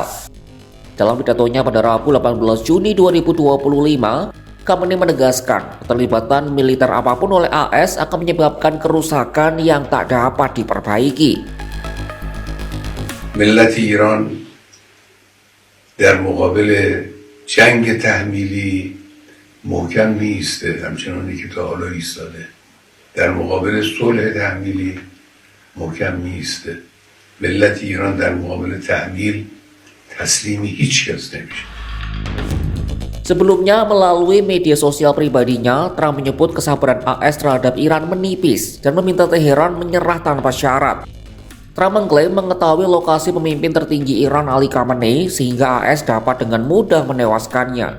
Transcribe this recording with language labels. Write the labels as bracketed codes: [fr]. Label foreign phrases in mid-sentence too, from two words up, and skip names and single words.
[id] Dalam pidatonya pada Rabu 18 Juni 2025, Khamenei menegaskan keterlibatan militer apapun oleh AS akan menyebabkan kerusakan yang tak dapat diperbaiki. [fa] ملت ایران در مقابل جنگ تحمیلی محکم می‌ایسته، همچنانی که تا حالا ایستاده. در مقابل صلح تحمیلی محکم می‌ایسته. ملت ایران در مقابل تحمیل تسلیم هیچ کس نمیشه. [id] Sebelumnya, melalui media sosial pribadinya, Trump menyebut kesabaran AS terhadap Iran menipis dan meminta Teheran menyerah tanpa syarat. Trump mengklaim mengetahui lokasi pemimpin tertinggi Iran Ali Khamenei sehingga AS dapat dengan mudah menewaskannya.